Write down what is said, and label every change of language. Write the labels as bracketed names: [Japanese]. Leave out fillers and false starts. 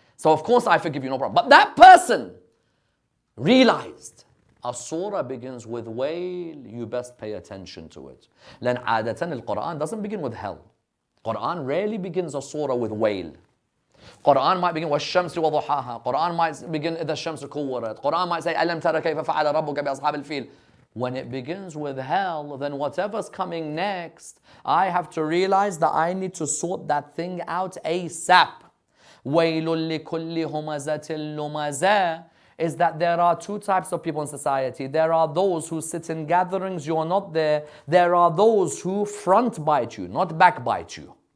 [English] So of course I forgive you, no problem. But that person realized a surah begins with wail, you best pay attention to it. Then adatan al-Quran doesn't begin with hell. Quran rarely begins a surah with wail. Quran might begin [Arabic] وَالشَّمْسِ وَضُحَاهَا. [English] Quran might begin [Arabic] إِذَا الشَّمْسُ كُوِّرَتْ. [English] Quran might say [Arabic] أَلَمْ تَرَ كَيْفَ فَعَلَ رَبُّكَ بِأَصْحَابِ الْفِيلِ. [English] When it begins with hell, then whatever's coming next, I have to realize that I need to sort that thing out ASAP. [Arabic] وَيْلٌ لِكُلِّ هُمَزَةٍ لُمَزَةٍ [English] is that there are two types of people in society. There are those who sit in gatherings, you're not there. There are those who front bite you, not backbite you.